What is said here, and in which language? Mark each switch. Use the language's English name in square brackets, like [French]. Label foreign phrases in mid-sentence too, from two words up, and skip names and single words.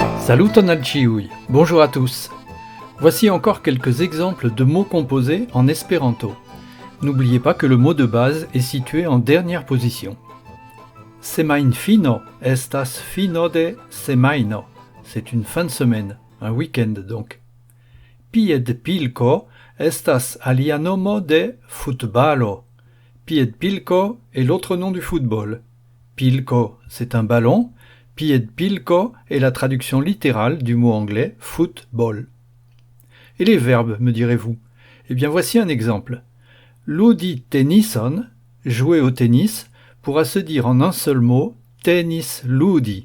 [Esperanto] Saluton al ĉiuj, [French] bonjour à tous. Voici encore quelques exemples de mots composés en espéranto. N'oubliez pas que le mot de base est situé en dernière position. [Esperanto] Semajnfino estas fino de semajno. [French] C'est une fin de semaine, un week-end donc. [Esperanto] Piedpilko estas alia nomo de futbalo. [French] Piedpilko est l'autre nom du football. Pilko, c'est un ballon. Piedpilko est la traduction littérale du mot anglais football. Et les verbes, me direz-vous? Eh bien voici un exemple. [Esperanto] Ludi tenison, [French] jouer au tennis, pourra se dire en un seul mot [Esperanto] tennis ludi.